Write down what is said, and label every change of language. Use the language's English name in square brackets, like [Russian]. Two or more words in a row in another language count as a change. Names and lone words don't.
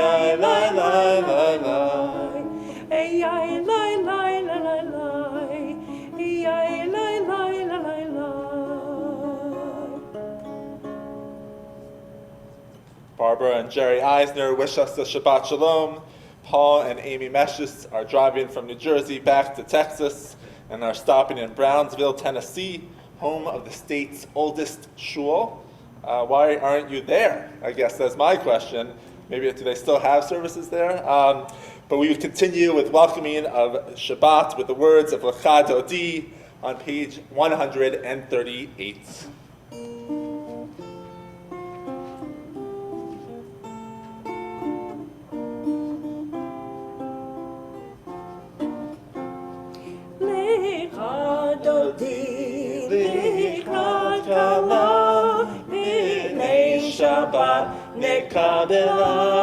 [English] lai, lai, lai, lai, lai. Ay, ay, lai, lai, lai, lai, lai. Ay, ay, lai, lai, lai, lai, lai. Barbara and Jerry Eisner wish us a [Hebrew] שבת שלום. [English] Paul and Amy Meshes are driving from New Jersey back to Texas and are stopping in Brownsville, Tennessee, home of the state's oldest shul. Why aren't you there? I guess that's my question. Maybe do they still have services there? But we would continue with welcoming of Shabbat with the words of Lecha Dodi on page 138. [Hebrew] לכה דודי, לכה כלה, בני שבת נקבלה.